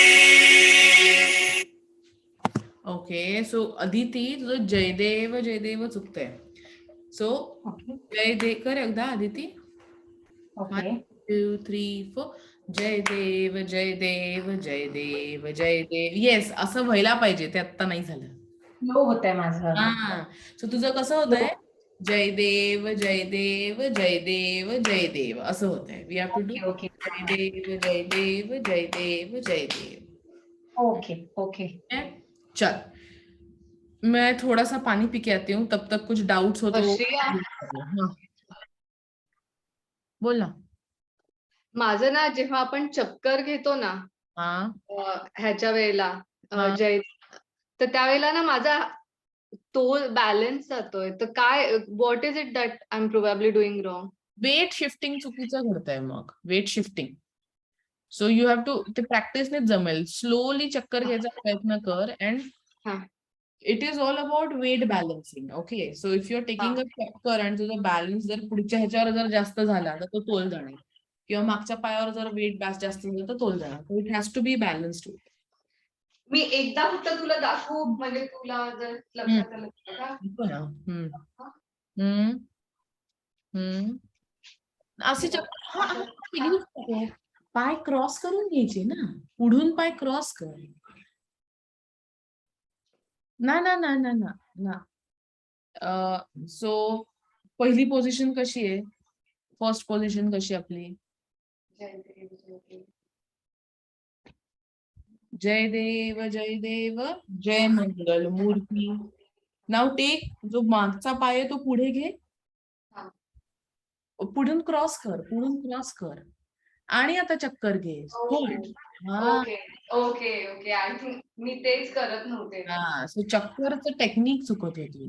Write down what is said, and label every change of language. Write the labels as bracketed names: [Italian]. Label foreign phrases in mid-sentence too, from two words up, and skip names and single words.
[English] Okay, so [Marathi] अदिती तुझं जयदेव चुकतंय. सो जयदेव कर एकदा अदिती. ओके 1 2 3 4 जय देव जय देव जय देव जय देव. येस, असं व्हायला पाहिजे, ते आता नाही झालं. लो होतंय माझं. हा, सो तुझं कसं होतंय जय देव जय देव जय देव जय देव असं होतंय. [English] We have to do ओके [Marathi] जय देव जय देव जय देव जय देव. [English] Okay okay. [Hindi] चल, मैं थोड़ा सा पानी पी के आती हूँ, तब तक कुछ डाउट्स हो तो वर्षिया, हाँ. बोल ना. [Marathi] माझं ना जेव्हा आपण चक्कर घेतो ना हा ह्याच्या वेळेला हा. जय, तर त्यावेळेला ना माझा तोल बॅलन्स जातोय. तर काय, [English] What is it that I am probably doing wrong? weight shifting [Marathi] चुकीचं घडतंय मग. [English] weight shifting, so you have to, [Marathi] ते प्रॅक्टिसनेच जमेल. स्लोली चक्कर घ्यायचा प्रयत्न कर. अँड हा. [English] It is all about weight balancing. Okay, so if you are taking a [Marathi] चक्कर आणि तुझा बॅलन्स जर पुढच्या ह्याच्यावर जर जास्त झाला तर तो तोल जाणार, किंवा मागच्या पायावर जर वेट जास्त झालं तर तोल जाणार. [English] So it has to be balanced. [Marathi] मी एकदा फक्त तुला दाखवू, म्हणजे तुला जर लक्षात आलं तर का? असे चक्कर, पाय क्रॉस करून घ्यायचे ना, पुढून पाय क्रॉस कर. ना ना ना ना ना ना. सो पहिली पोझिशन कशी आहे? [English] first position [Marathi] कशी आपली? जय देव जय देव जय मंगल मूर्ती. [English] now take, [Marathi] जो मागचा पाय आहे तो पुढे घे, पुढून क्रॉस कर आणि आता चक्कर घे. [English] Okay okay okay. I think [Marathi] मी तेच करत नव्हते. हा, सो चक्करचं टेक्निक चुकत होती.